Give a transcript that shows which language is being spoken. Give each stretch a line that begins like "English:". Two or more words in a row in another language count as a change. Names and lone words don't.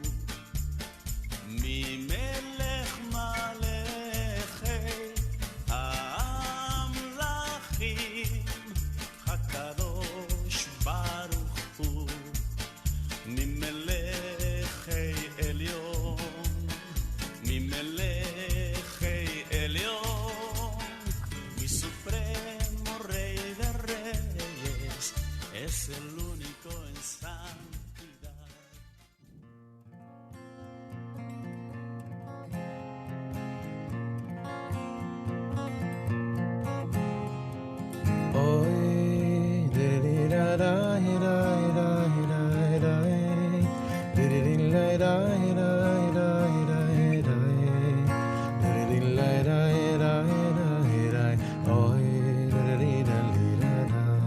Hebrew: ממלך מלכי המלכים, הקדוש ברוך הוא. ממלכי עליון, ממלכי עליון,
Spanish: mi supremo rey de reyes, es el único en santidad. Oy, de di da da da da da da, de di la da da da da da, de di la da da da da, oy, de di da da da,